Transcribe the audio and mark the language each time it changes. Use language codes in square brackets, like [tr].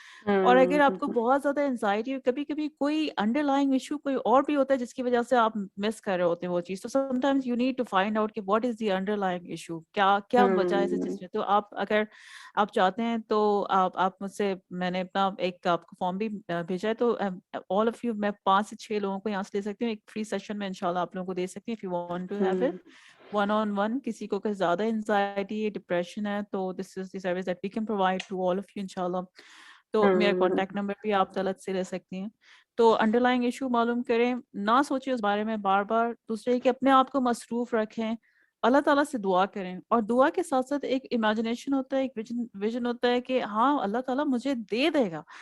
[ur] اور اگر آپ کو بہت زیادہ انزائٹی, کبھی کبھی کوئی انڈر لائنگ ایشو کوئی اور بھی ہوتا ہے جس کی وجہ سے آپ مس کر رہے ہوتے ہیں وہ چیز, تو [en] sometimes you need to find out کہ what is the underlying issue, [ur] کیا وجہ ہے جس میں. تو اگر آپ چاہتے ہیں تو آپ مجھ سے, میں نے اپنا ایک آپ کو فارم بھی بھیجا ہے, تو آل آف یو میں 5 سے 6 لوگوں کو یہاں سے لے سکتی ہوں. ایک فری سیشن میں انشاءاللہ آپ لوگوں کو دے سکتی ہوں [en] if you want to have it one on one. [ur] کسی کو کہ زیادہ انزائٹی ڈپریشن ہے تو [en] this is the service that we can provide to all of you انشاءاللہ. [ur] تو میرا کانٹیکٹ نمبر بھی آپ طلعت سے لے سکتی ہیں. تو انڈر لائنگ ایشو معلوم کریں, نہ سوچیں اس بارے میں بار بار. دوسرے کہ اپنے آپ کو مصروف رکھیں, اللہ تعالیٰ سے دعا کریں, اور دعا کے ساتھ ساتھ ایک امیجنیشن ہوتا ہے, ایک ویژن ہوتا ہے کہ ہاں اللہ تعالیٰ مجھے دے دے گا.